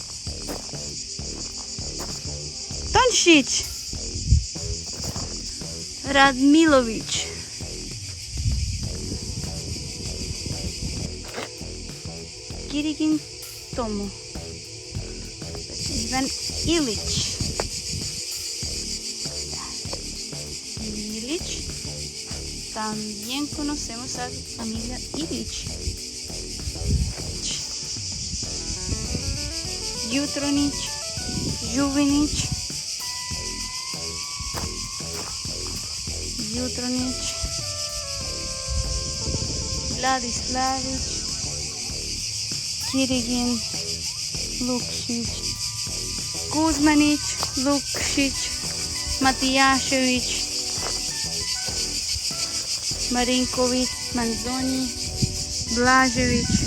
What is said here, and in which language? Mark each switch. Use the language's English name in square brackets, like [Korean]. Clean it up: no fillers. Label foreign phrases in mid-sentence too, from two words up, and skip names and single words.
[Spanish] Tonšić. Radmilović. Kirigin Tomo. Ivan Ilić. También conocemos a la familia Ilić. Jutronić, Juvenić, Vladislavich, Kirigin, Lukšić, Kuzmanić, Lukšić, Matijašević, Marinković, Manzoni, Blažević,